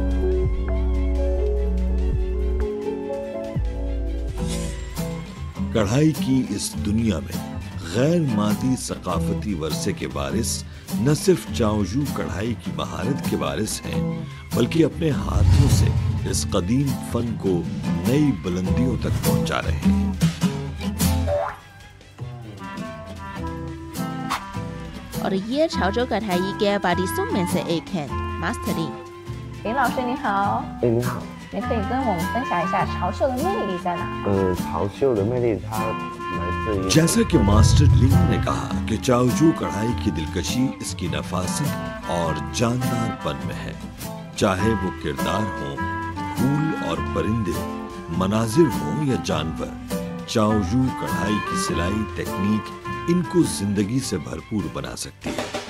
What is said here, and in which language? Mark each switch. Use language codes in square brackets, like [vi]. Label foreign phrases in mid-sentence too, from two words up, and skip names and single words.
[ur] کڑھائی کی اس دنیا میں غیر مادی ثقافتی ورثے کے وارث نہ صرف چاؤژو کڑھائی کی مہارت کے وارث ہیں بلکہ اپنے ہاتھوں سے اس قدیم فن کو نئی بلندیوں تک پہنچا رہے ہیں. اور یہ چاؤژو کڑھائی کے وارثوں میں سے ایک ہے ماسٹر لن. [zh] 林老师你好。你好。你可以跟我们分享一下潮绣的魅力在哪？潮绣的魅力它来自于 [ur] جیسا کہ ماسٹر لنگ نے کہا کہ چاؤژو کڑھائی کی دلکشی اس کی نفاست اور جاندار پن میں ہے. چاہے وہ کردار ہوں، پھول اور پرندے، مناظر ہوں یا جانور، چاؤژو کڑھائی کی سلائی ٹیکنیک ان کو زندگی سے بھرپور بنا سکتی ہے.